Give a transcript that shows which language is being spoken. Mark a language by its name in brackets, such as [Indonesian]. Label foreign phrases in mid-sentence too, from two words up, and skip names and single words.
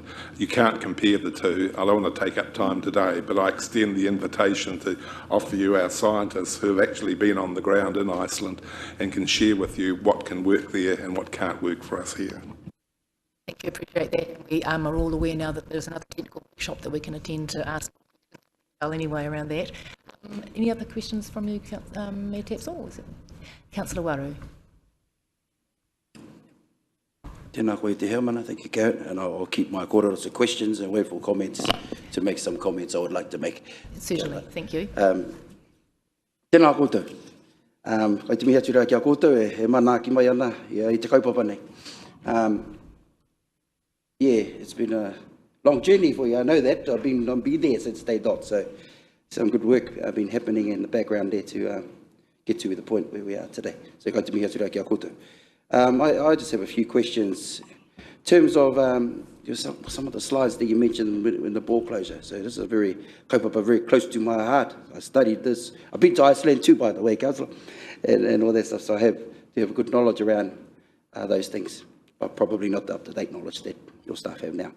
[English] You can't compare the two. I don't want to take up time today, but I extend the invitation to offer you our scientists who have actually been on the ground in Iceland and can share with you what can work there and what can't work for us here. Thank you, appreciate that. We are all aware now that there's another technical workshop that we can attend to ask anyway around that. Any other questions from you, Mayor Tapsell? Councillor Waru. [Māori] Tēnā koe te hea mana, [English] thank you, Karen, and I'll keep my kōrero to questions and wait for comments to make some comments I would like to make. Certainly, thank you. [Māori] Tēnā koutou. Kai te miha tura kia koutou, he mana ki mai ana i te kaupapa nei. [English] Yeah, it's been a long journey for you, I know that. I've been there since day dot, so some good work been happening in the background there to get to the point where we are today. So [Māori] kai te miha tura kia koutou. [English] I just have a few questions in terms of some of the slides that you mentioned in the bore closure. So this is a very close to my heart. I studied this. I've been to Iceland too, by the way, Councillor, and all that stuff. So I have good knowledge around those things, but probably not the up-to-date knowledge that your staff have now.